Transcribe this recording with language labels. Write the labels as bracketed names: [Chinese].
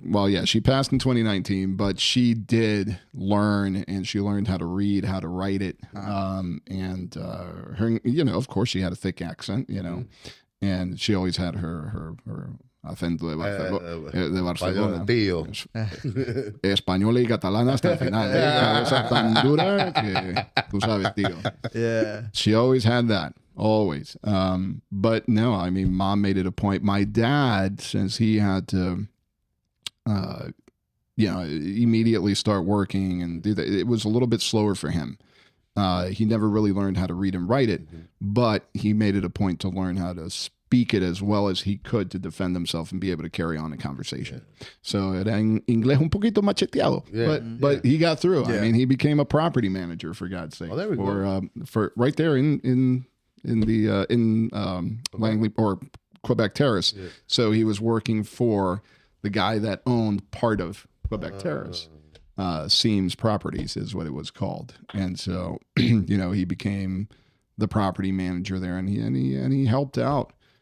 [English] Well, yeah, she passed in 2019, but she did learn, and she learned how to read, how to write it. And her, of course she had a thick accent, and she always had her [Spanish] acento de Barcelona. Tío. Español y catalán hasta el final. Esa tan dura que tú sabes, tío. [English] Yeah. She always had that. Always. But no, I mean, Mom made it a point. My dad, since he had to, immediately start working and do that, it was a little bit slower for him. He never really learned how to read and write it, but he made it a point to learn how to speak it as well as he could to defend himself and be able to carry on a conversation. [Spanish] So era en inglés un poquito macheteado, [English] but he got through. I mean, he became a property manager, for God's sake. Oh, there we go. For right there in Langley or Quebec Terrace. Yeah. So he was working for the guy that owned part of Quebec Terrace. Seams Properties is what it was called, and so he became the property manager there, and he helped out